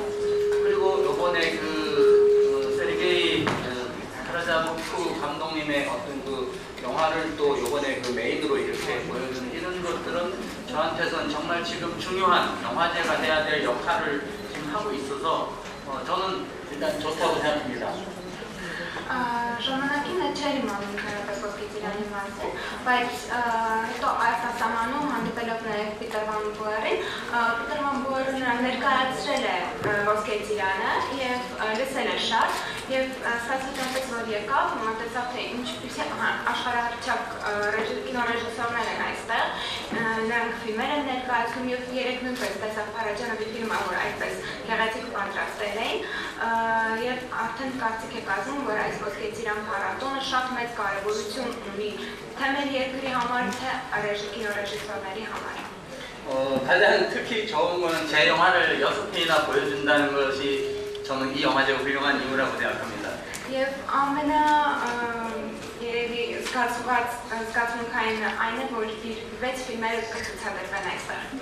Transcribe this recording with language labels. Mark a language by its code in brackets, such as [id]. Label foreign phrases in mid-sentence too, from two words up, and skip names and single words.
[ko] 그리고 요번에 그 세르게이 카라자모프 감독님의 어떤 그 영화를 또 요번에 그 메인으로 이렇게 보여주는 이런 것들은 저한테선 정말 지금 중요한 영화제가 돼야 될 역할을 지금 하고 있어서 저는 일단 좋다고 생각합니다. [hy] Ժամանակին չէր իմանում Ոսկե Ծիրանի մասին, բայց հետո արտասահմանում հանդիպելով նաև Պիտեր վան Բուերին, Պիտեր վան Բուերը նրան ներկայացրել է Ոսկե Ծիրանը և լսել է շատ և ստացվեց այնպես, որ եկավ, մտածավ, թե ինչպիսի աշխարհահռչակ կինոռեժիսորներ են այստեղ, նրանք ֆիլմեր են ներկայացնում և երեք նույնպես տեսավ Փարաջանովի ֆիլմը, որ այդպես գեղեցիկ պատրաստել էին և արդեն կարծիք եք ասում, որ այս Ոսկե Ծիրան փառատոնը շատ մեծ կարևորություն ունի թե մեր երկրի համար, թե կինոռեժիսորների համար։ [ko] 가장 특히 좋은 거는 제 영화를 6편이나 보여준다는 것이 저는 이 영화제가 훌륭한 이유라고 생각합니다. [hy] Եվ ամենա երևի զգացմունքային այն է, որ իր 6 ֆիլմերը կցուցադրվեն այստեղ։